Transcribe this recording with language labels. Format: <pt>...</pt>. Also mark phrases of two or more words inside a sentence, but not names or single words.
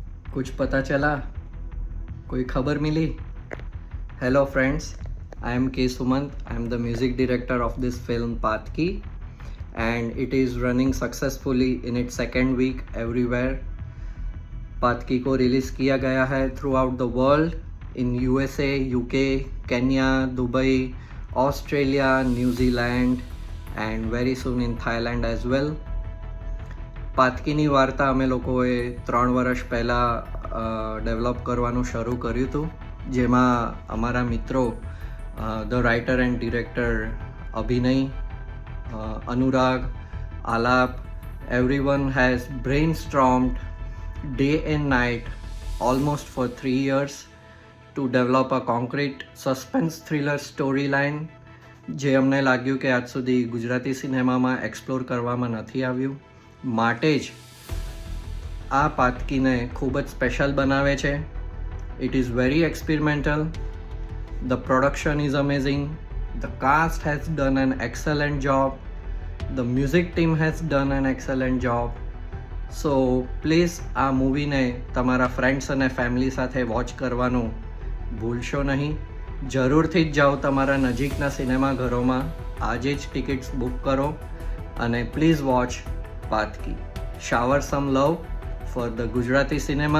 <hi>कुछ पता चला? कोई खबर मिली?</hi> <en>Hello friends, I am K. Sumant. I am the music director of this film Patki, and it is running successfully in its second week everywhere.</en> <hi>पातकी को रिलीज़ किया गया है</hi> <en>throughout the world in</en> <hi>USA, UK, केन्या, दुबई, ऑस्ट्रेलिया,</hi> <en>New Zealand and very soon in Thailand as well.</en> <gu>પાતકીની વાર્તા અમે લોકોએ 3 વર્ષ પહેલાં ડેવલપ કરવાનું શરૂ કર્યું હતું, જેમાં અમારા મિત્રો</gu> <en>the writer and director</en> <gu>અભિનય, અનુરાગ, આલાપ,</gu> <en>everyone has brainstormed day and night almost for 3 years to develop a concrete suspense thriller storyline</en> <gu>જે અમને લાગ્યું કે આજ સુધી ગુજરાતી સિનેમામાં એક્સપ્લોર કરવામાં નથી આવ્યું. માટે જ આ પાતકીને ખૂબ જ સ્પેશિયલ બનાવે છે.</gu> <en>It is very experimental. The production is amazing. The cast has done an excellent job. The music team has done an excellent job. So please</en> <gu>આ મૂવીને તમારા ફ્રેન્ડ્સ અને ફેમિલી સાથે વોચ કરવાનું ભૂલશો નહીં. જરૂરથી જ જાઓ તમારા નજીકના સિનેમાઘરોમાં, આજે જ</gu> <en>tickets book</en> <gu>કરો અને</gu> <en>please watch</en> <gu>પાતકી.</gu> <en>Shower some love for the Gujarati cinema.</en>